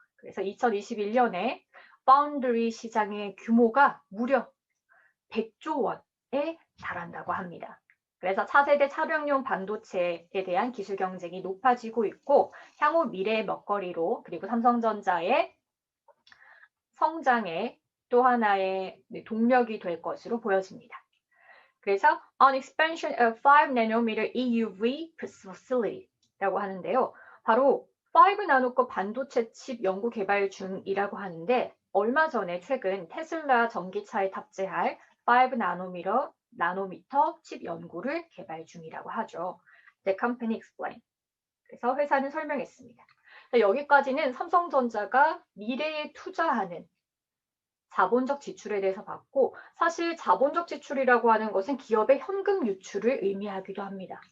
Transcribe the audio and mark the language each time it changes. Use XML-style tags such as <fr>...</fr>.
<ko>그래서 2021년에 파운드리 시장의 규모가 무려 100조 원에 달한다고 합니다. 그래서 차세대 차량용 반도체에 대한 기술 경쟁이 높아지고 있고 향후 미래의 먹거리로 그리고 삼성전자의 성장의 또 하나의 동력이 될 것으로 보여집니다. 그래서</ko> <en>on expansion of 5nm EUV facility</en> <ko>라고 하는데요. 바로 5나노급 반도체 칩 연구 개발 중이라고 하는데 얼마 전에 최근 테슬라 전기차에 탑재할 5나노미터 칩 연구를 개발 중이라고 하죠.</ko> <en>The company explained.</en> <ko>그래서 회사는 설명했습니다. 여기까지는 삼성전자가 미래에 투자하는 자본적 지출에 대해서 봤고 사실 자본적 지출이라고 하는 것은 기업의 현금 유출을 의미하기도 합니다.</ko>